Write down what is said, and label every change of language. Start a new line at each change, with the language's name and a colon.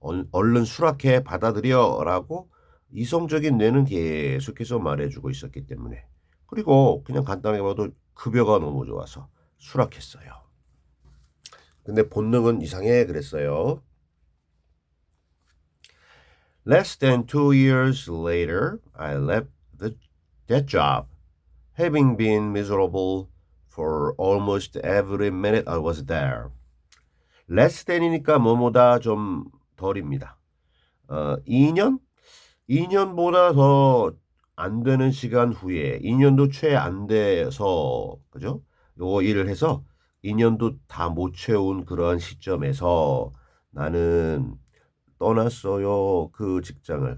Korean: 얼른 수락해 받아들여라고 이성적인 뇌는 계속해서 말해주고 있었기 때문에 그리고 그냥 간단하게 봐도 급여가 너무 좋아서 수락했어요. 근데 본능은 이상해 그랬어요.
English: Less than 2 years later, I left that job, having been miserable for almost every minute I was there. Less than
Korean: 이니까 뭐뭐다 좀 덜입니다. 2년? 2년보다 더 안 되는 시간 후에 2년도 채 안 돼서 그죠? 요거 일을 해서 2년도 다 못 채운 그러한 시점에서 나는 떠났어요. 그 직장을.